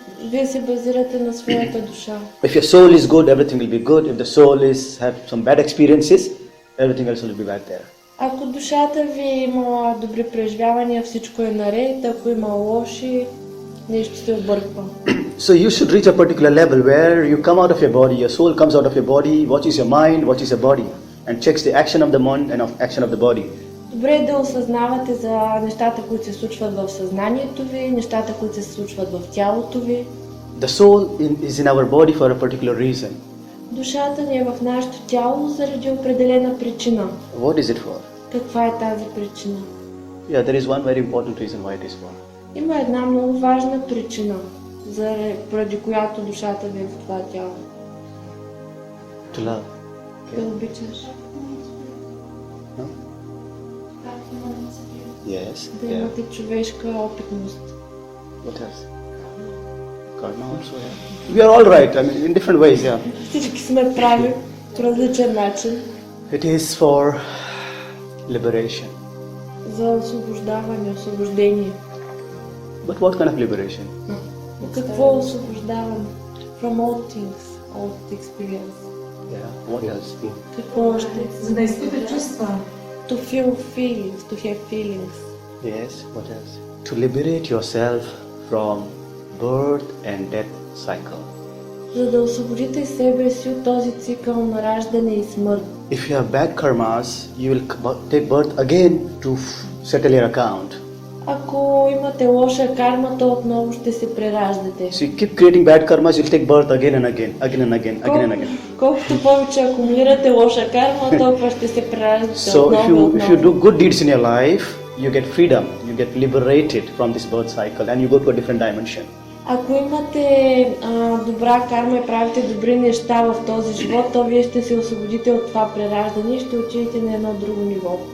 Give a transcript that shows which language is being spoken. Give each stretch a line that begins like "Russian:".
Bulgarian: вие се базирате на своята душа.
English: If your soul is good, everything will be good. If the soul have some bad experiences, everything else will be bad there.
Bulgarian: Ако душата ви има добри преживявания, всичко е наред. Ако има лоши, нещо се обърква.
English: So you should reach a particular level where you come out of your body, your soul comes out of your body, watches your mind, watches your body, and checks the action of the mind and of action of the body.
Bulgarian: Добре е да осъзнавате за нещата, които се случват в съзнанието ви, нещата, които се случват в тялото ви.
English: The soul is in our body for a particular reason.
Bulgarian: Душата ни е в нашето тяло заради определена причина.
English: What is it for?
Bulgarian: Каква е тази причина?
English: Yeah, there is one very important reason why it is for.
Bulgarian: Има една много важна причина, поради която душата ви е в това тяло.
English: To love.
Bulgarian: Да обичаш.
English: No? Yes.
Bulgarian: да
English: Yeah.
Bulgarian: имате човешка опитност.
English: What else? Karma also. Yeah. We are all right. I mean, in different ways. Yeah.
Bulgarian: Всички сме прави по различен начин
English: It is for liberation.
Bulgarian: за освобождаване, освобождение.
English: But what kind of liberation?
Bulgarian: Какво освобождаване?
English: From all things, all experience. Yeah. What else?
Bulgarian: Какво още? За да изпита чувства.
English: To feel feelings, to have feelings. Yes. What else? To liberate yourself from birth and death cycle.
Bulgarian: За да освободите себе си от този цикъл на раждане и смърт.
English: If you have bad karmas, you will take birth again to settle your account.
Bulgarian: Ако имате лоша карма, то отново ще се прераждате.
English: So you keep creating bad karmas, you'll take birth again and again, again and again, again and again.
Bulgarian: Колкото повече акумулирате лоша карма, толкова ще се прераждате
English: So
Bulgarian: отново и
English: if you do
Bulgarian: отново.
English: good deeds in your life, you get freedom, you get liberated from this birth cycle and you go to a different dimension.
Bulgarian: Ако имате добра карма и правите добри неща в този живот, то вие ще се освободите от това прераждане и ще отидете на едно друго ниво.